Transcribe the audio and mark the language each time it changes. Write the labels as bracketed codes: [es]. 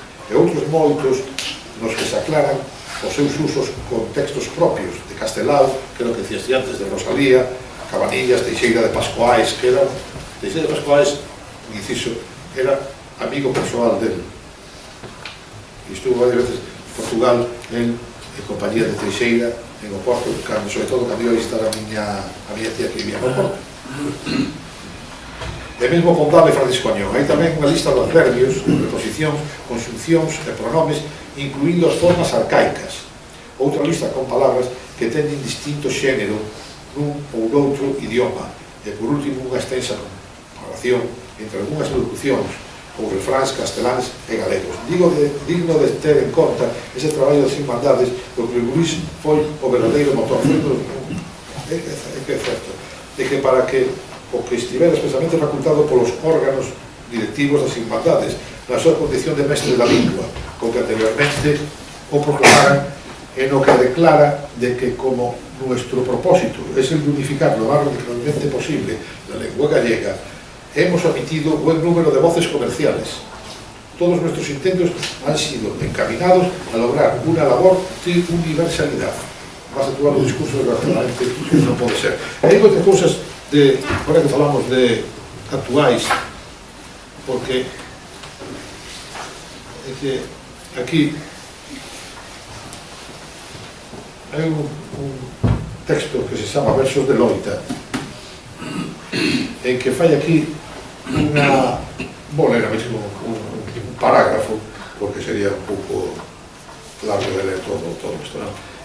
[gl] E outros moitos nos que se aclaran os seus usos con textos propios de Castelao, que é o que decías antes, de Rosalía, Cabanillas, Teixeira de Pascoais, que era Teixeira de Pascoais, inciso, era amigo persoal del. E estuvo varias veces en Portugal en compañía de Teixeira en o Porto, sobre todo cando iba a visitar a miña tía que vivía no Porto. E mesmo Pondal e Francisco Añón. Hai tamén unha lista de adverbios, preposicións, conxuncións e pronomes, incluindo as formas arcaicas. Outra lista con palabras que teñen distinto xénero nun ou noutro idioma. E por último, unha extensa comparación entre algunhas locucións ou refráns casteláns e galegos. Digno de ter en conta ese traballo das Irmandades, do que Luís foi o verdadeiro motor. É que é certo, de que para que o que estivera expresamente facultado polos órganos directivos das Irmandades na súa condición de mestre da lingua, con que anteriormente o proclamaran e no que declara de que como [es] nuestro propósito es el de unificar lo más radicalmente posible la lengua gallega, hemos omitido buen número de voces comerciales. Todos nuestros intentos han sido encaminados a lograr una labor de universalidad. [gl] Vas a actuar un discurso desgraciadamente que non pode ser. Hai moitas cousas de, agora que falamos de actuais, porque é que aquí hai un texto que se chama Versos de Loita, en que fai aquí unha bolera, mesmo un parágrafo, porque sería un pouco largo de ler todo isto, non?